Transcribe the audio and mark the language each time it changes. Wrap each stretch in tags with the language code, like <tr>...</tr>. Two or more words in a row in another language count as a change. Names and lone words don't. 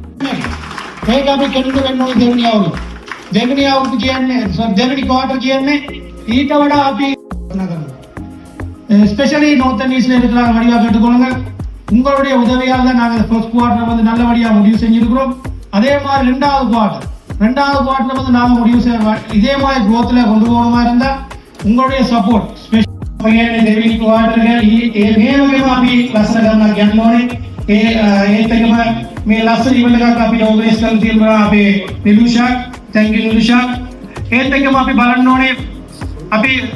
<si>මේක අපි කෙනෙකුට වෙන්න ඕනේ දෙවෙනි අවුරුද්ද. දෙවෙනි අවුරුද්ද කියන්නේ දෙවෙනි quarter කියන්නේ ඊට වඩා අපි කරනවා.</si> <en>Especially Northern East</en> <ta>இருக்கிற வழியா கேட்டுக்கொள்ளுங்க. உங்களுடைய உதவியால தான் நாங்கள்</ta> <en>first quarter</en> <ta>வந்து நல்லபடியா முடிவு செஞ்சிருக்கிறோம். அதே மாதிரி ரெண்டாவது quarter வந்து நாம முடிவு இதே மாதிரி growthல கொண்டு போகணுமா இருந்தா உங்களுடைய</ta> <en>support special</en> <si>දෙවෙනි quarter එකේ මේ වගේම අපි ලස්සන ගමනක් යන්න ඕනේ. ඒත් එකම මේ ලස්සන ඉවෙන්ට් එකක් අපි ඕගනයිස් කරලා තියෙනවා අපේ නිලුෂා.</si> <en>thank you</en> <si>නිලුෂා. ඒත් එකම අපි බලන්න ඕනේ අපි</si>